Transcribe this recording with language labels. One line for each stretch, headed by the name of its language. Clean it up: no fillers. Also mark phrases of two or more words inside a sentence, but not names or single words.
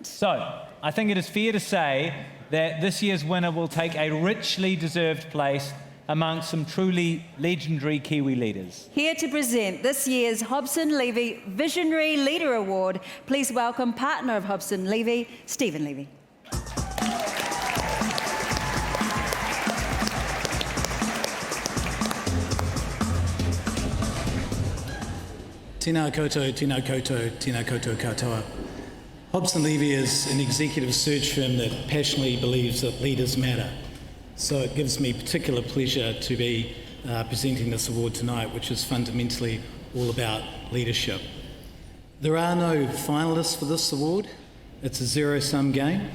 English: So, I think it is fair to say that this year's winner will take a richly deserved place amongst some truly legendary Kiwi leaders. Here to present this year's Hobson Levy Visionary Leader Award, please welcome partner of Hobson Levy, Stephen Levy.
Māori: Tēnā koutou, tēnā koutou, tēnā koutou katoa.
English: Hobson Levy is an executive search firm that passionately believes that leaders matter. So it gives me particular pleasure to be presenting this award tonight, which is fundamentally all about leadership. There are no finalists for this award. It's a zero-sum game.